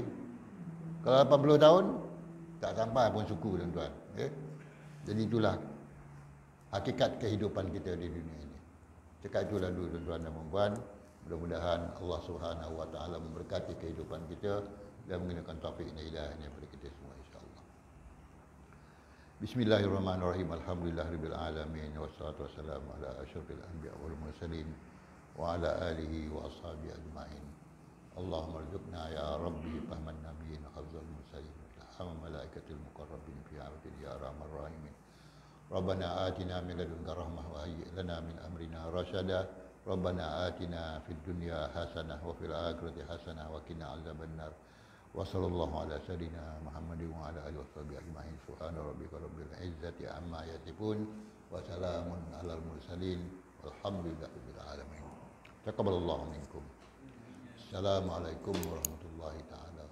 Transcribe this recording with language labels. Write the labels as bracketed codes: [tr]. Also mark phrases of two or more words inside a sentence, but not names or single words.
[ms] Kalau 80 tahun tak sampai pun suku, tuan-tuan. Jadi itulah hakikat kehidupan kita di dunia ini. Cakap itulah dulu tuan-tuan dan puan. Mudah-mudahan Allah [ar] سبحانه وتعالى [ms] memberkati kehidupan kita dan mengenakan taufik dan hidayahnya kepada kita semua, [ar] إن شاء الله. بسم الله الرحمن الرحيم. الحمد لله رب العالمين والصلاة والسلام على أشرف الأنبياء والمرسلين وعلى آله وأصحابه أجمعين. اللهم ارزقنا يا ربي فهم النبيين حفظ المرسلين وملائكة المقربين في حفظ يا أرحم الراحمين. ربنا آتنا من لدنك رحمة وهيئ لنا من أمرنا رشدا. ربنا آتنا في الدنيا حسنة وفي الآخرة حسنة وقنا عذاب النار. وصلى الله على سيدنا محمد وعلى آله وصحبه أجمعين. سبحان ربك رب العزة عما يصفون وسلام على المرسلين والحمد لله رب العالمين. تقبل الله منكم. السلام عليكم ورحمة الله تعالى.